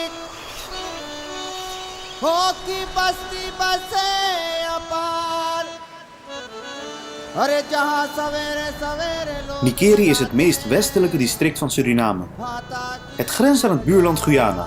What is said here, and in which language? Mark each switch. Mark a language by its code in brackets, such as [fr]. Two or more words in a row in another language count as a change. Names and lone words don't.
[hi] हो की बस्ती बसे अपार अरे जहां सवेरे सवेरे लोग [nl] Nikeri is het meest westelijke district van Suriname. Het grenst aan het buurland Guyana.